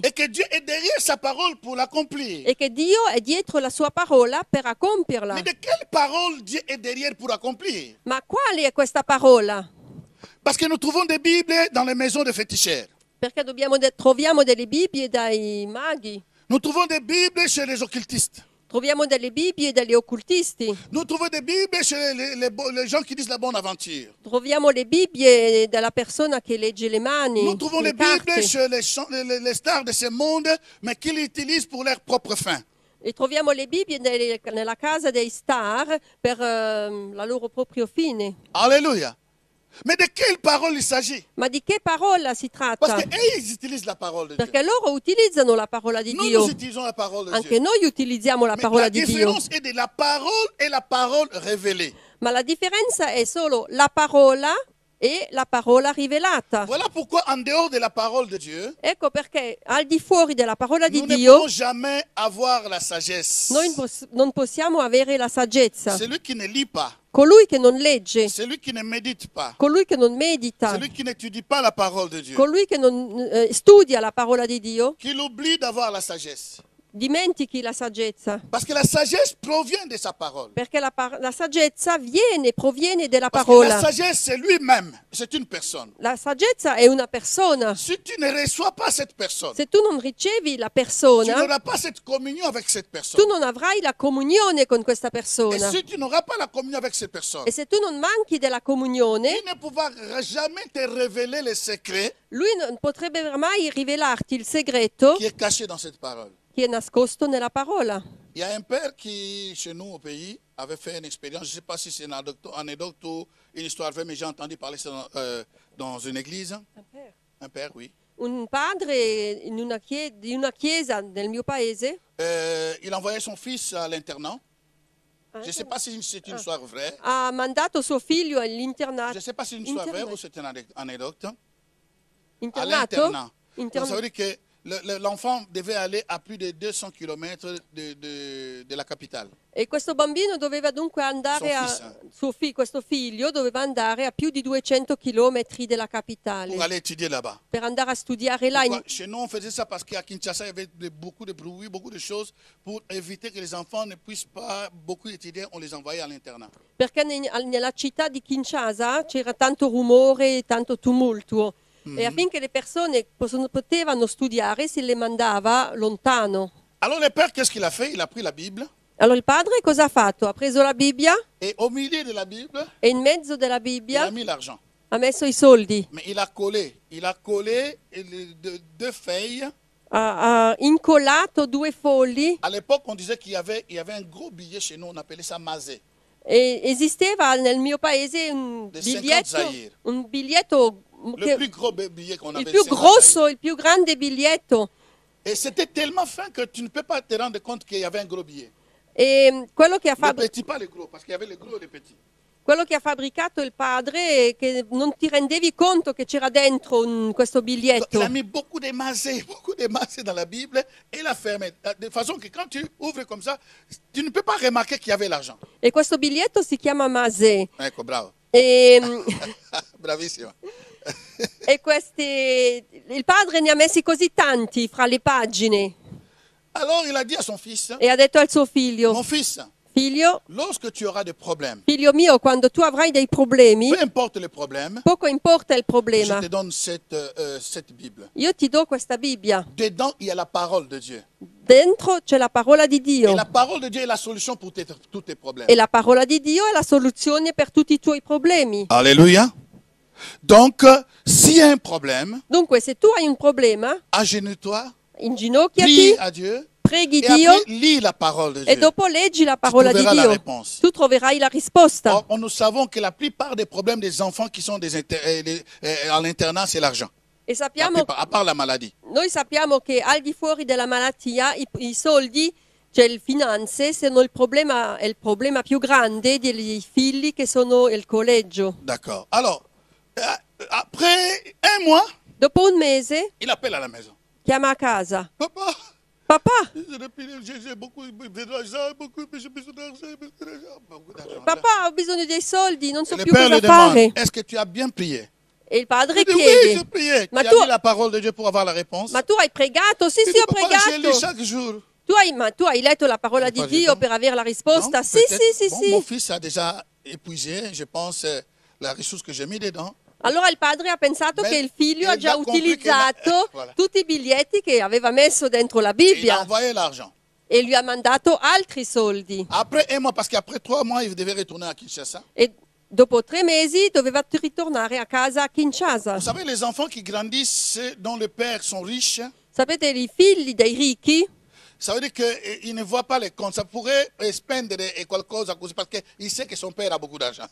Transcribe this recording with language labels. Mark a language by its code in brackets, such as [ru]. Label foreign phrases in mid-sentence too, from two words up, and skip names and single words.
[fr] Et que Dieu est derrière sa parole pour l'accomplir. [it] E che Dio è dietro la sua parola per accompierla. [fr] Mais de quelle parole Dieu est derrière pour accomplir? [it] Ma quale è questa parola? [fr] Parce que nous trouvons des Bibles dans les maisons de féticheurs. [it] Perché troviamo delle Bibbie dai maghi, [fr] Nous trouvons des Bibles chez les occultistes. [it] troviamo delle Bibbie dagli occultisti, [fr] Nous trouvons des Bibles chez les gens qui disent la bonne aventure. [it] troviamo le Bibbie della persona che legge le mani, [fr] Nous trouvons le les Bibles [it] carte, [fr] chez les stars de ce monde, mais qui l'utilisent pour leurs propres fins. [it] e troviamo le Bibbie nella casa dei star per la loro proprio fine. [fr] Alléluia. Mais de quelle parole il s'agit? [it] Ma di che parola si [fr] Parce [it] tratta? [fr] qu'eux, ils utilisent la parole de Dieu. [it] Perché loro utilizzano la parola di [fr] Nous, [it] Dio. [fr] nous utilisons la parole de [it] Anche [fr] Dieu. [it] noi utilizziamo la [fr] Mais [it] parola [fr] la [it] di Dio. [fr] différence est de la parole et la parole révélée. [it] Ma la differenza è solo la parola e la parola rivelata. [fr] Voilà pourquoi, en dehors de la parole de Dieu, [it] Ecco perché al di fuori della parola di [fr] nous ne [it] Dio [fr] pouvons jamais avoir la sagesse. [it] noi non possiamo avere la saggezza. [fr] Celui qui ne lit pas, [it] Colui che non legge, [fr] celui qui ne médite pas, [it] colui che non medita, [fr] celui qui n'étudie pas la parole de Dieu, [it] colui che non studia la parola di Dio, [fr] qu'il oublie d'avoir la sagesse. [it] dimentichi la saggezza. [fr] Parce que la sagesse provient de sa parole. [it] Perché la saggezza proviene dalla [fr] Parce que la [it] parola. [fr] sagesse, c'est lui-même, c'est une personne. [it] La saggezza è una persona. [fr] Si tu ne reçois pas cette personne, [it] Se tu non ricevi la [fr] tu [it] persona, [fr] n'auras pas cette communion avec cette [it] tu [fr] personne. [it] non avrai la comunione con questa [fr] Et [it] persona. [fr] si tu n'auras pas la communion avec cette personne, [it] E se tu non manchi della comunione, [fr] il ne pourra jamais te révéler les secrets [it] lui non potrebbe mai rivelarti il segreto [fr] qui est caché dans cette parole. [it] che è nascosto nella parola. [fr] Il y a un père qui, chez nous au pays, avait fait une expérience. Je ne sais pas si c'est une anecdote ou une histoire vraie, mais j'ai entendu parler ça dans une église. Un père, oui. [it] Un padre di una chiesa nel mio paese [fr] Il envoyait son fils à l'internat. Je ne sais pas si c'est une histoire vraie. [it] ha mandato suo figlio [fr] Je ne [it] all'internato. [fr] sais pas si c'est une histoire vraie ou c'est une anecdote. À [it] Internato? [fr] l'internat. [it] Interna- [fr] Donc, ça veut dire que l'enfant devait aller à plus de 200 km de la capitale. [it] E questo bambino doveva dunque andare questo figlio doveva andare a più di 200 chilometri della capitale [fr] Pour aller étudier là-bas. [it] per andare a studiare là. [fr] Pourquoi? Chez nous, on faisait ça parce qu'à Kinshasa, il y avait beaucoup de bruit, beaucoup de choses. Pour éviter que les enfants ne puissent pas beaucoup étudier, on les envoyait à l'internat. [it] Perché nella città di Kinshasa c'era tanto rumore, tanto tumulto. E affinché le persone potevano studiare si le mandava lontano. [fr] Alors le père, qu'est-ce qu'il a fait? Il a pris la Bible [it] Allora il padre cosa ha fatto? Ha preso la Bibbia [fr] et au milieu de la Bible, [it] e in mezzo della [fr] il a [it] Bibbia [fr] mis l'argent. [it] ha messo i soldi. [fr] Mais il a collé deux feuilles. [it] Ha incollato 2 fogli. [fr] À l'époque, on disait qu'il y avait un gros billet chez nous, on appelait ça mazé. [it] E esisteva nel mio paese [fr] De 50 zaïre. [it] un biglietto [fr] Le plus gros billet qu'on avait. [it] il più 50 grosso, zaïre. il più grande biglietto. [fr] Et c'était tellement fin que tu ne peux pas te rendre compte qu'il y avait un gros billet. [it] E quello che ha [fr] Le [it] fatto, [fr] petit, pas le gros, parce qu'il y avait le gros et le petit. [it] Quello che ha fabbricato il padre, che non ti rendevi conto che c'era dentro questo [fr] Il [it] biglietto. [fr] a mis beaucoup de mazés dans la Bible et l'a fermé. De façon que quand tu ouvres comme ça, tu ne peux pas remarquer qu'il y avait l'argent. [it] E questo biglietto si chiama Masè. Ecco, bravo. E, Bravissimo. il padre ne ha messi così tanti fra le pagine [fr] Alors il a dit à son fils, [it] e ha detto al suo figlio, [fr] mon fils, [it] figlio [fr] lorsque tu auras des problèmes, [it] mio, quando tu avrai dei problemi, [fr] peu importe le problème, [it] poco importa il [fr] je [it] problema, [fr] te donne cette Bible. [it] io ti do questa Bibbia. [fr] Dedans, il y a la parole de Dieu. [it] Dentro c'è la parola di [fr] Et [it] Dio. [fr] la parole de Dieu est la solution pour tous tes problèmes. [it] E la parola di Dio è la soluzione per tutti i tuoi problemi. [fr] Alléluia. Donc, s'il y a un problème, [it] Dunque, se tu hai un problema, [fr] agenouille-toi, [it] inginocchiati, [fr] prie à Dieu, [it] preghi [fr] et [it] Dio [fr] après lis la parole de [it] e [fr] Dieu. [it] dopo leggi la parola di [fr] troveras la [it] Dio. [fr] réponse. [it] Tu troverai la risposta. [fr] Or, nous savons que la plupart des problèmes des enfants qui sont à l'internat, c'est l'argent. [it] E [fr] La [it] sappiamo, [fr] plupart, à part la maladie. [it] noi sappiamo che al di fuori della malattia i soldi, cioè le finanze, sono è il problema più grande dei figli che sono il collegio. [fr] D'accord. Alors, après un mois, [it] Dopo un mese [fr] il appelle à la maison. [it] chiama a casa. [fr] Papa, [it] Papà, [fr] j'ai beaucoup d'argent, j'ai besoin d'argent, beaucoup d'argent. [it] papà, ho bisogno dei soldi, non so [fr] Le [it] più [fr] père [it] cosa [fr] lui demande, [it] fare. [fr] est-ce que tu as bien prié? [it] E il padre [fr] Il dit, oui, [it] chiede, [fr] j'ai prié. [it] Ma [fr] Tu as [it] tu- [fr] lu la parole de Dieu pour avoir la réponse? [it] ma tu hai pregato? Sì, [fr] Il [it] sì, [fr] dit, [it] ho [fr] papa, je lis [it] pregato. [fr] chaque jour. [it] Ma tu hai letto la parola di [fr] Pas [it] Dio [fr] évident. [it] per avere la risposta? [fr] Non, [it] Sì, [fr] peut-être. [it] sì, sì, [fr] Bon, [it] sì. [fr] mon fils a déjà épuisé, je pense, la ressource que j'ai mis dedans. [it] Allora il padre ha pensato Beh, che il figlio e ha già già compris che utilizzato [fr] voilà. [it] tutti i biglietti che aveva messo dentro la [fr] Et il a [it] Bibbia [fr] envoyé l'argent. [it] e lui ha mandato altri soldi. [fr] Après un mois, parce qu'après 3 mois, il devait retourner à Kinshasa. [it] E dopo 3 mesi doveva ritornare a casa a Kinshasa. [fr] Vous savez, les enfants qui grandissent, dont les pères sont riches, [it] Sapete, i figli dei ricchi [fr] ça veut dire qu'ils ne voient pas les comptes. Ça pourrait [it] spendere qualcosa così, [fr] parce qu'il sait que son père a beaucoup d'argent.